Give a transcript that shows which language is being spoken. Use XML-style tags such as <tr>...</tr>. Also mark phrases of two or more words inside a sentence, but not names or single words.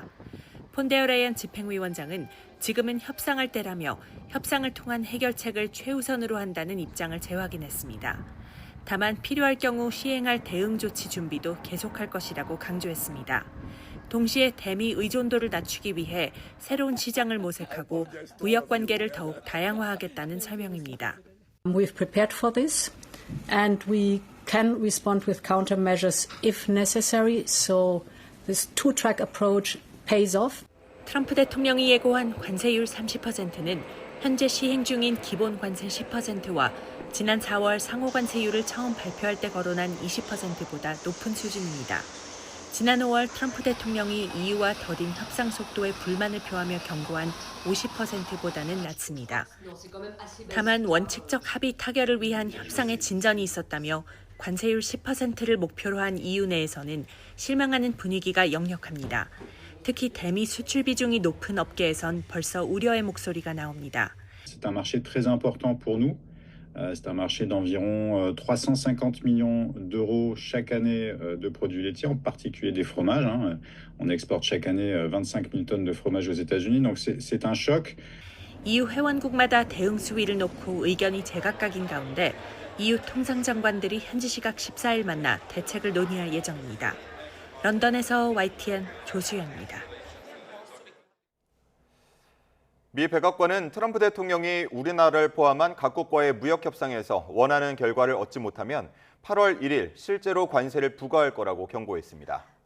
<ko>폰데어라이엔 집행위원장은 지금은 협상할 때라며 협상을 통한 해결책을 최우선으로 한다는 입장을 재확인했습니다. 다만 필요할 경우 시행할 대응 조치 준비도 계속할 것이라고 강조했습니다. 동시에 대미 의존도를 낮추기 위해 새로운 시장을 모색하고 무역 관계를 더욱 다양화하겠다는 설명입니다.</ko> <en>We've prepared for this and we can respond with countermeasures if necessary. So this two-track approach pays off.</en> <ko>트럼프 대통령이 예고한 관세율 30%는 현재 시행 중인 기본 관세 10%와 지난 4월 상호 관세율을 처음 발표할 때 거론한 20%보다 높은 수준입니다. 지난 5월 트럼프 대통령이 EU와 더딘 협상 속도에 불만을 표하며 경고한 50%보다는 낮습니다. 다만 원칙적 합의 타결을 위한 협상의 진전이 있었다며 관세율 10%를 목표로 한 EU 내에서는 실망하는 분위기가 역력합니다. 특히 대미 수출 비중이 높은 업계에선 벌써 우려의 목소리가 나옵니다.</ko> <fr>C'est un marché très important pour nous. C'est un marché d'environ 350 millions d'euros chaque année de produits laitiers, en particulier des fromages. On exporte chaque année 25 000 tonnes de fromage aux États-Unis, donc c'est un choc.</fr> <ko>EU 회원국마다 대응 수위를 놓고 의견이 제각각인 가운데 EU 통상장관들이 현지 시각 14일 만나 대책을 논의할 예정입니다. 런던에서 YTN 조수연입니다. 미 백악관은 트럼프 대통령이 우리나라를 포함한 각국과의 무역 협상에서 원하는 결과를 얻지 못하면 8월 1일 실제로 관세를 부과할 거라고 경고했습니다.</ko>